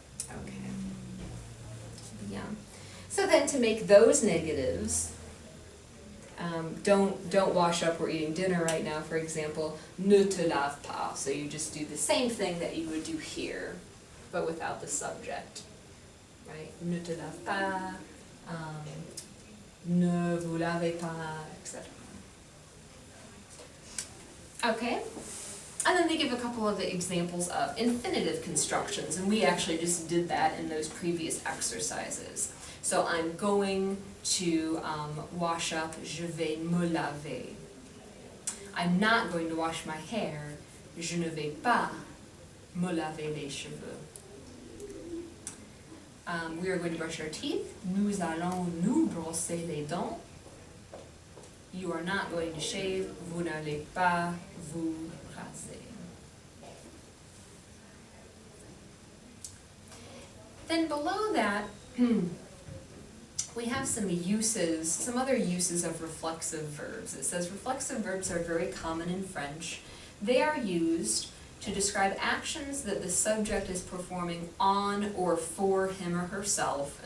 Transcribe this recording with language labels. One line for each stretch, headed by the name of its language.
English: Okay. Yeah. So then to make those negatives, don't wash up, we're eating dinner right now, for example,
French: ne te lave pas.
English: So you just do the same thing that you would do here, but without the subject. Right?
French: Ne te lave pas, ne vous lavez pas, etc.
English: Okay? And then they give a couple of examples of infinitive constructions, and we actually just did that in those previous exercises. So I'm going to wash up,
French: je vais me laver.
English: I'm not going to wash my hair,
French: je ne vais pas me laver les cheveux.
English: We are going to brush our teeth.
French: Nous allons nous brosser les dents.
English: You are not going to shave.
French: Vous n'allez pas vous raser.
English: Then below that, we have some uses, some other uses of reflexive verbs. It says reflexive verbs are very common in French. They are used to describe actions that the subject is performing on or for him or herself.